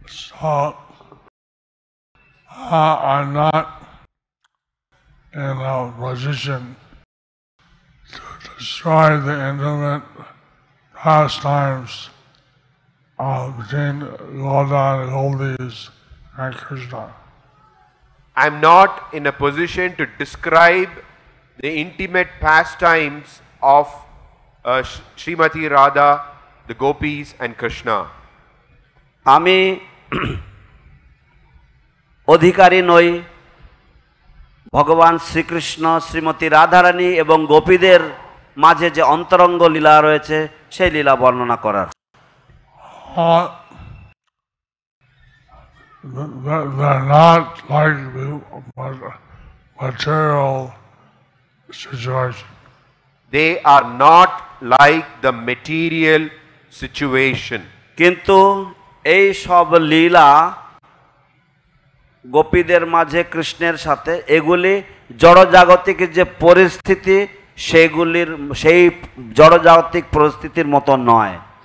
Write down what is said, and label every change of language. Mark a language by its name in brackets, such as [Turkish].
[English] So I'm not in a position to destroy the intimate pastimes between Radha and Gopis and Krishna. I'm not in a position to describe the intimate pastimes of Srimati Radha, the Gopis and Krishna. [Bangla] আমি অধিকারী নই ভগবান শ্রীকৃষ্ণ শ্রীমতী রাধারানী এবং গোপীদের মাঝে যে অন্তরঙ্গ লীলা রয়েছে সেই লীলা বর্ণনা করার। [English] They're not like the material situation. They are not like the material situation. [Bangla] কিন্তু এই সব লীলা গোপীদের মাঝে কৃষ্ণের সাথে, এগুলি জড়জাগতিক যে পরিস্থিতি সেই জড়জাগতিক পরিস্থিতির মতো নয়।